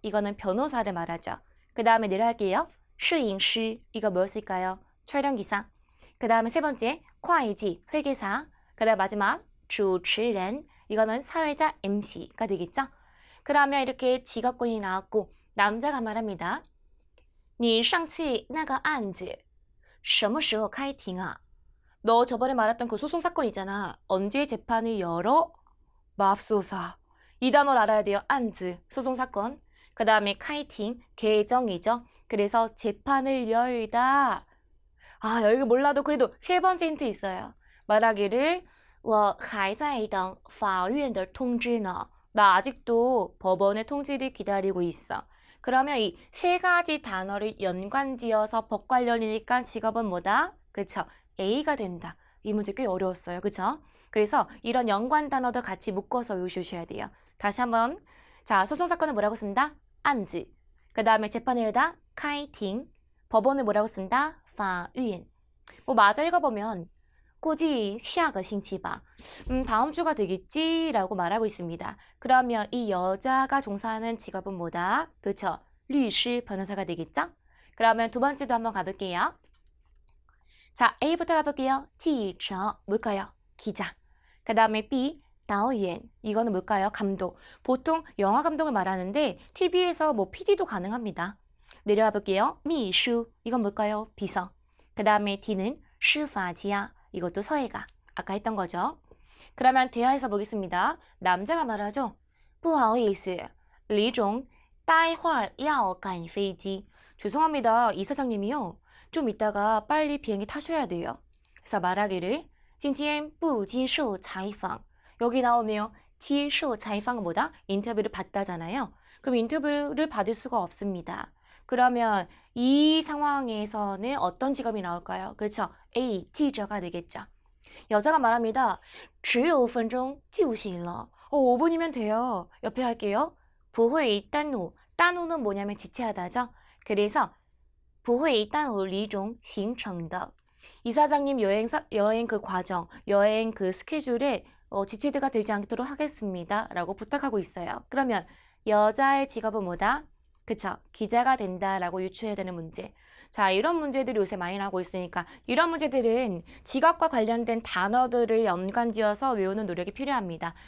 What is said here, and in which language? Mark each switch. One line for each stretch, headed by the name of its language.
Korean: 이거는 변호사를 말하죠. 그 다음에 내려갈게요. 摄影师, 이거 뭐였을까요? 촬영기사. 그 다음에 세 번째, 会计, 회계사. 그 다음 마지막, 主持人, 이거는 사회자 MC가 되겠죠? 그러면 이렇게 직업군이 나왔고 남자가 말합니다.
Chinese: 你上次那个案子什么时候开庭啊?
Korean: 너 저번에 말했던 그 소송 사건 있잖아. 언제 재판을 열어? 맙소사. 이 단어를 알아야 돼요. 안즈, 소송사건. 그 다음에 카이팅, 개정이죠. 그래서 재판을 열다. 아, 여기 몰라도 그래도 세 번째 힌트 있어요. 말하기를
Chinese: 我还在等法院的通知呢.
Korean: 나 아직도 법원의 통지를 기다리고 있어. 그러면 이 세 가지 단어를 연관지어서 법 관련이니까 직업은 뭐다? 그쵸? A가 된다. 이 문제 꽤 어려웠어요. 그쵸? 그래서 이런 연관 단어도 같이 묶어서 외우셔야 돼요. 다시 한번. 자, 소송사건은 뭐라고 쓴다? 안지. 그 다음에 재판을 열다? 카이팅. 법원을 뭐라고 쓴다? 파위엔. 뭐 맞아 읽어보면
Chinese: 估计下个星期吧.
Korean: 다음 주가 되겠지? 라고 말하고 있습니다. 그러면 이 여자가 종사하는 직업은 뭐다? 그쵸? 律师, 변호사가 되겠죠? 그러면 두 번째도 한번 가볼게요. 자, A부터 가볼게요. 记者, 뭘까요? 기자. 그 다음에 B, 导演. 이거는 뭘까요? 감독. 보통 영화 감독을 말하는데 TV에서 뭐 PD도 가능합니다. 내려와 볼게요. 秘书.이건 뭘까요? 비서. 그 다음에 D는 司法家. 이것도 서예가. 아까 했던 거죠. 그러면 대화에서 보겠습니다. 남자가 말하죠.
Chinese: 不好意思, 李总待会儿要赶飞机.
Korean: 죄송합니다. 이사장님이요. 좀 이따가 빨리 비행기 타셔야 돼요. 그래서 말하기를
Chinese: 今天不接受采访.
Korean: 여기 나오네요. 接受采访은 뭐다? 인터뷰를 받다잖아요. 그럼 인터뷰를 받을 수가 없습니다. 그러면 이 상황에서는 어떤 직업이 나올까요? 그렇죠? A, 记者가 되겠죠. 여자가 말합니다.
Chinese: 只有5分钟就行了.
Korean: 5분이면 돼요. 옆에 할게요.
Chinese: 不会耽误.
Korean: 耽误는 뭐냐면 지체하다죠. 그래서
Chinese: 不会耽误李总行程的.
Korean: 이사장님 여행 그 과정, 여행 그 스케줄에 지체가 되지 않도록 하겠습니다. 라고 부탁하고 있어요. 그러면 여자의 직업은 뭐다? 그쵸? 기자가 된다라고 유추해야 되는 문제. 자, 이런 문제들이 요새 많이 나오고 있으니까 이런 문제들은 직업과 관련된 단어들을 연관지어서 외우는 노력이 필요합니다.